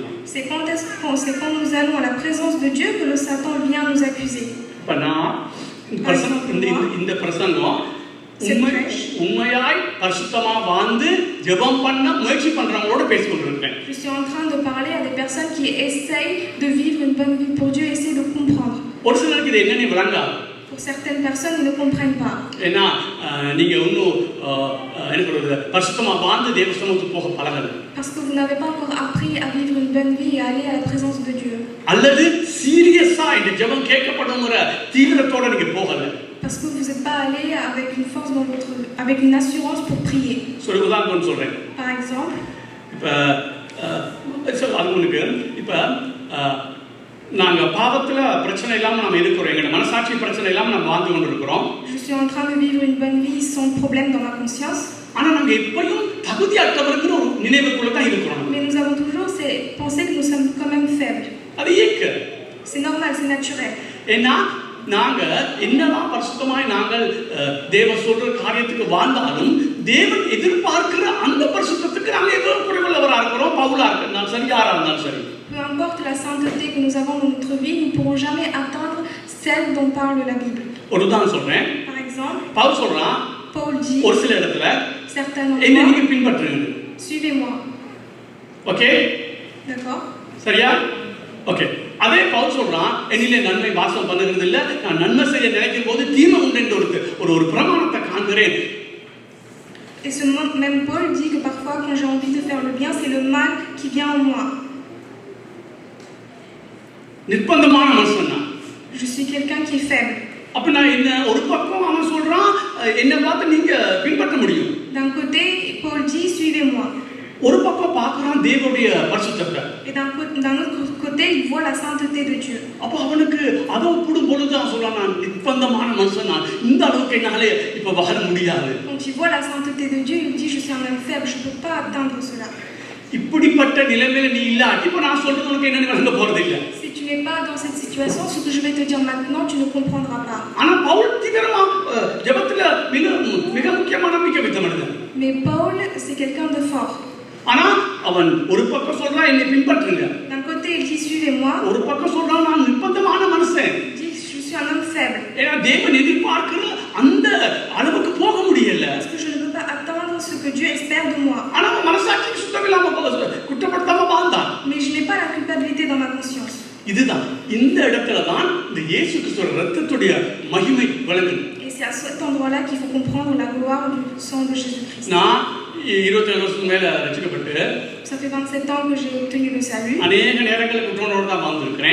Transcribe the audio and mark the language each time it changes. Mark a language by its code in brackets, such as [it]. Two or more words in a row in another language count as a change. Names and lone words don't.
[fr] C'est quand nous allons à la présence de Dieu que le Satan vient nous accuser. [ta] இப்ப நான் இந்த பிரசங்கம் உண்மையாய் பரிசுத்தமா வாழ்ந்து ஜெபம் பண்ண முயற்சி பண்றவங்களோட பேசிக்கொண்டிருக்கேன். [fr] Je suis en train de parler à des personnes qui essayent de vivre une bonne vie pour Dieu et essayent de comprendre. [ta] ஒரு சிலருக்கு இது என்னன்னு விளங்காது. [fr] Pour certaines personnes, ils ne comprennent pas. [ta] ஏன்னா நீங்க இன்னும் என்ன சொல்றது, பரிசுத்தமா வாழ்ந்து தேவ சமூகத்துக்கு போக பழகல. [fr] Parce que vous n'avez pas encore appris à vivre une bonne vie et à aller à la présence de Dieu. [ta] அல்லது சீரியஸா இந்த ஜெபம் கேட்கப்படும்ங்கற தீவிரத்தோட நீங்க போகல. [fr] Parce que vous n'êtes pas allé avec une force avec une assurance pour prier. [ta] ஒரு உதாரணம் சொல்றேன். [fr] Par exemple, [ta] இப்ப உங்களுக்கு இப்ப நாங்க பாவத்துல பிரச்சனை இல்லாம நாம இருக்கிறோம், எங்க மனசாட்சி பிரச்சனை இல்லாம நாம வாழ்ந்து கொண்டிருக்கிறோம். [fr] je suis en train de vivre une bonne vie sans problème dans ma conscience. [ta] ஆனா நாங்க எப்பவும் தகுதியற்றவர்ங்கிற ஒரு நினைவுக்குள்ள தான் இருக்கிறோம். [fr] Mais nous avons toujours ces pensées que nous sommes quand même faibles. [ta] அது இயற்கை. [fr] C'est normal, c'est naturel. [ta] ஏன்னா நாங்க என்னதான் பரிசுத்தமாய் நாங்கள் தேவ சொல்ற காரியத்துக்கு வாழ்ந்தாலும் தேவன் எதிர்பார்க்கிற அந்த பரிசுத்தத்துக்கு நாங்க எவ்வளவு குறைவுள்ளவரா இருக்கிறோம். பவுலா இருந்தாலும் சரி, யாரா இருந்தாலும் சரி. [fr] Peu importe la sainteté que nous avons dans notre vie, nous ne pourrons jamais atteindre celle dont parle la Bible. [ta] ஒரு உதாரணம் சொல்றேன். [fr] Par exemple, [ta] பவுல் சொல்றான், [fr] Paul dit, [ta] ஒரு சில இடத்துல [fr] certainement, [ta] என்ன நீங்க பின்பற்றுங்க. [fr] suivez-moi. [ta] ஓகே, [fr] D'accord? [ta] சரியா? ஓகே. அதே பவுல் சொல்றான், என்னிலே நன்மை வாசம் பண்ணுகிறது இல்ல, நான் நன்மை செய்ய நினைக்கும் போது தீமை உண்டு என்று ஒரு பிரமாணத்தை காண்கிறேன். [fr] Et ce même Paul dit que parfois quand j'ai envie de faire le bien, c'est le mal qui vient en moi. [ta] நிர்பந்தமான மனுஷன் நான். [fr] Je suis quelqu'un qui est faible. [ta] அப்ப நான் என்ன ஒரு பக்கம் அவன் சொல்றான், என்ன பார்த்து நீங்க பின்பற்ற முடியும். [fr] D'un côté, Paul dit suivez-moi. [ta] ஒரு பக்கம் பார்க்கறான் தேவனுடைய பரிசுத்தத்தை. [fr] Et d'un autre côté, il voit la sainteté de Dieu. [ta] அப்ப அவனுக்கு அதை ஒப்பிடும் பொழுது அவன் சொல்றான், நான் நிர்பந்தமான மனுஷன், நான் இந்த அளவுக்கு என்னால இப்ப வாழ முடியாது. [fr] Quand il voit la sainteté de Dieu, il dit je suis un homme faible, je ne peux pas atteindre cela. [ta] இப்படிப்பட்ட நிலைமையில நீ இல்ல, இப்ப நான் சொல்றது உனக்கு என்னன்னு விளங்க போறது இல்ல. [fr] Si tu n'es pas dans cette situation, ce que je vais te dire maintenant, tu ne comprendras pas. [ta] ஆனா பவுல் தீவிரமா ஜெபத்துல மிக முக்கியமான நம்பிக்கை வைத்த மனிதன். [fr] Mais Paul, c'est quelqu'un de fort. [ta] ஆனா அவன் ஒரு பக்கம் சொல்றான், என்னை பின்பற்றுங்க. [fr] D'un côté, il dit suivez-moi. [ta] ஒரு பக்கம் சொல்றான், நான் நிர்பந்தமான மனுஷன். [fr] Il dit je suis un homme faible. [ta] ஏன்னா தேவன் எதிர்பார்க்கிற அந்த அளவுக்கு போக முடியல. [fr] Parce que je ne peux pas atteindre ce que Dieu espère de moi. [ta] ஆனா மனசாட்சிக்கு சுத்தமில்லாம குற்றப்படுத்தாம வாழ்ந்தான். [fr] Mais je n'ai pas la culpabilité dans ma conscience. [ta] இதுதான் இந்த இடத்துல தான் இந்த இயேசு கிறிஸ்துவின் இரத்தத்துடைய மகிமை விளங்குது. [fr] Et c'est à cet endroit-là qu'il faut comprendre la gloire du sang de Jésus-Christ. [ta] நான் 27 வருஷத்துக்கு மேல ரட்சிக்கப்பட்டு [fr] Ça fait 27 ans que j'ai obtenu le salut. [ta] அநேக நேரங்களில் குற்றங்களோட தான் வாழ்ந்திருக்கிறேன்.